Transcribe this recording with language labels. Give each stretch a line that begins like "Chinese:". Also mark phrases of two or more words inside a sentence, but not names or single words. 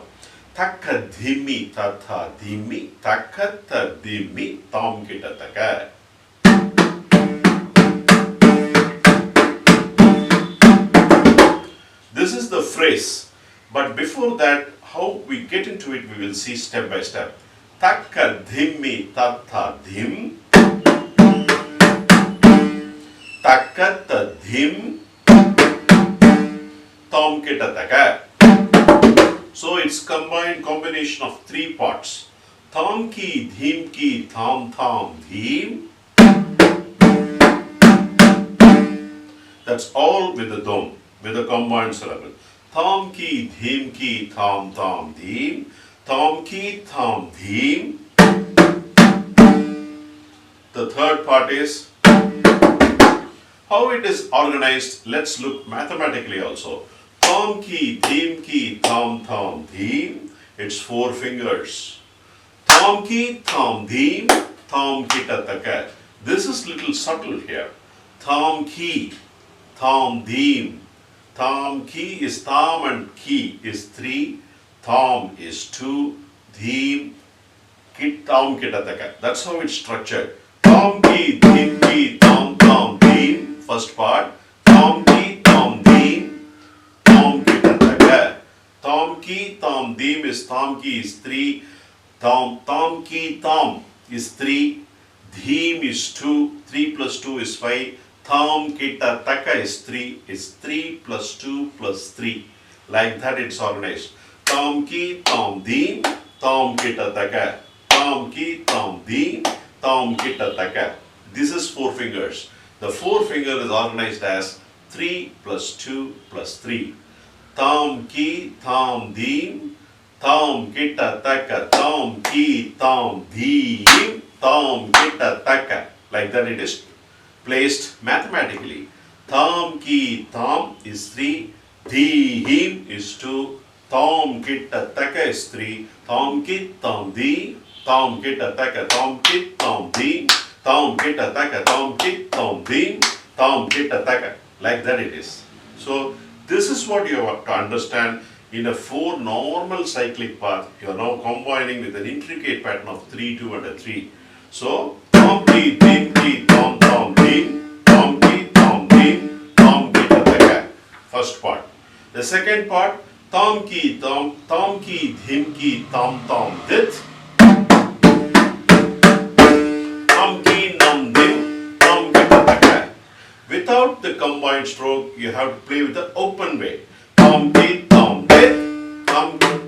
English: Takadhimi Tatadhimi Takatadhimi Tam Kitataka. This is the phrase. But before that, how we get into it, we will see step by step. Taka dhimmi tata dhim. Taka ta dhim. Tam kita taka. So it's combination of 3 parts. Tam ki, dhim ki, tham tham, dhim. That's all with the dom, with the combined syllable. Tham ki, dhim ki, tham tham, dhim. Tham ki, tham, dhim. The third part is how it is organized. Let's look mathematically also. Tham ki, dhim ki, tham tham, dhim. It's 4 fingers. Tham ki, tham, dhim. Tham kita taka. This is little subtle here. Tham ki, tham, dhim. Tham ki is tham and ki is 3, tham is 2, dhim, kit, tham kitataka. That's how it's structured. Tham ki, dhim ki, tham tham, dhim, first part. Tham ki, tham, dhim, tham kitataka. Tham ki, tham, dhim is tham ki is 3, tham ki, tham, is 3, Dheem is 2, 3 plus 2 is 5, Tham Kita Taka is 3, is 3 plus 2 plus 3. Like that it's organized. Tham Ki, Tham Dheem, Tham Kita Taka. Tham Ki, Tham Dheem, Tham Kita Taka. This is 4 fingers. The 4 finger is organized as 3 plus 2 plus 3. Tham Ki, Tham Dheem, Tham Kita Taka, Tham Ki, Tham Dheem, Tham Kita Taka. Like that it is placed mathematically. Tham Ki, Tham is 3, Dheem is 2, Tham Kita Taka is 3, Tham Ki, Tham Dheem, Tham Kita Taka, Tham Ki, Tham Dheem, Tham Kita Taka, Tham Ki, Tham Dheem, Tham Kita Taka. Like that it is. So this is what you have to understand. In a 4 normal cyclic path, you are now combining with an intricate pattern of 3, 2 and a 3. So, Tham Ki, Dheem Ki, Tham Tham Dheem, Tham Ki, Tham Dheem, Tham Kita Taka. First part. The second part, Tham Ki, Tham, Tham Ki, Dheem Ki, Tham Tham Dit, Tham Ki, Nam Dim, Tham Kita Taka. Without the combined stroke, you have to play with the open way. Tham Ki, Tham Dit, Tham.